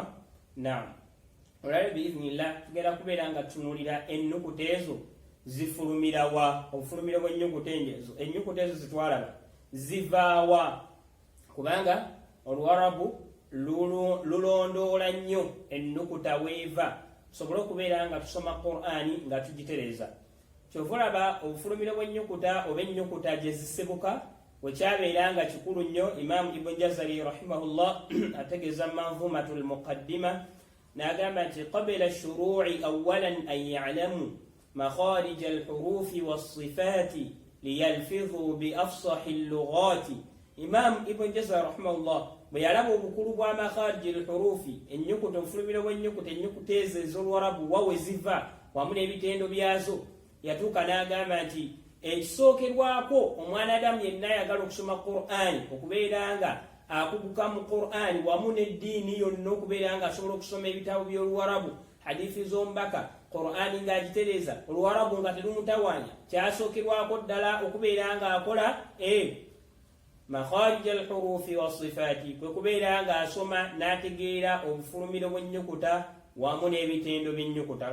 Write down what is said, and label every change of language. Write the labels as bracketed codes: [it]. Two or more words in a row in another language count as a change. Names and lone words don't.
[lg] Olwaleero biiznillah tugenda kubeera nga tutunuulira ennukuta ezo zifulumira wa, obufulumiro bw'ennyukuta ezo, ennyukuta ezo zitwalaba zivaawa, kubanga oluwarabu lulondoola nnyo ennukuta weeva, tusobole okubeera nga tusoma Qur'ani nga tugitereeza. Kyovulaba obufulumiro bw'ennyukuta oba ennyukuta gye zisibuka wekyabeera nga kikulu nnyo. Imaamu Ibn Jazari rahimahullah ategeeza manzumatul muqaddima n'agamba nti [ar] قبل الشروع أولا أن يعلم مخارج الحروف والصفات ليلفظ ب أفصح اللغة. [lg] Imaamu Ibn Jazari rahimahullah bwe yalaba obukulu bwa [ar] مخارج الحروف, [lg] ennyukuta, obufulumiro bw'ennyukuta, ennyukuta ezo ez'oluwarabu wawe ziva wamu n'ebitendo byazo, yatuuka n'agamba nti ekisookerwako omwana Adamu yenna ayagala okusoma Qur'ani okubeera nga akuguka mu Qur'ani wamu n'eddiini yonna, okubeera nga asobola okusoma ebitabo by'oluwarabu, hadithi z'omubaka, Qur'ani ng'agitereeza, oluwarabu nga terumutawaanya, kyasookerwako ddala okubeera nga akola [ar] مخارج الحروف والصفات, [lg] kwe kubeera nga asoma n'ategeera obufulumiro bw'ennyukuta wamu n'ebitendo by'ennyukuta.